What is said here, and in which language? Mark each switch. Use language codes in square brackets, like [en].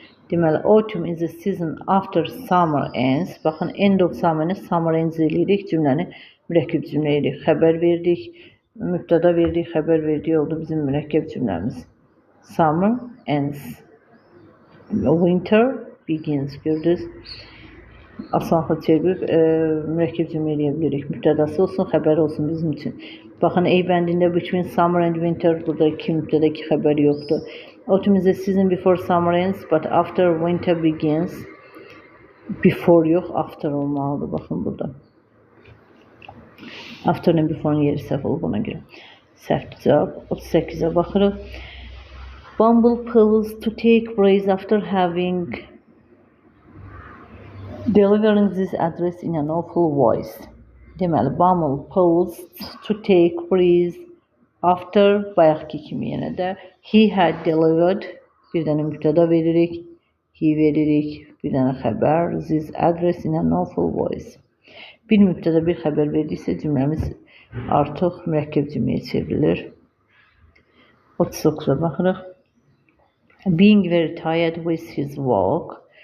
[az] Deməli, [en] autumn is the season after summer ends. [az] Baxın, end of summer-ını summer ends eləyirik, cümləni mürəkkəb cümlə eləyirik. Xəbər verdik, mübtəda verdik, xəbər verdik oldu bizim mürəkkəb cümləmiz. [en] Summer ends. Winter begins. [az] Gördünüz? Asanlıqla çevirib mürəkkəb cümlə eləyə bilirik. Mübtədası olsun, xəbər olsun bizim üçün. Baxın, ey bəndində [en] between summer and winter [az] burada iki mübtəda, iki xəbər yoxdur. [en] Autumn is the season before summer ends, but after winter begins. [az] Before yox, after olmalıdır. Baxın burada. After and before'un yeri səhv olub ona görə. Səhvdir cavab. 38-ə baxırıq. [en] Bumble pauses to take praise after having delivering this address in an awful voice. [az] Deməli, [en] Bumble paused to take praise after, [az] bayaqki kimi yenə də [en] he had delivered, [az] bir dənə mübtəda veririk, he veririk, bir dənə xəbər, [en] this address in an awful voice. [az] Bir mübtəda bir xəbər verdiksə cümləmiz artıq mürəkkəb cümləyə çevrilir. 39-a baxırıq. [en] Being very tired with his work.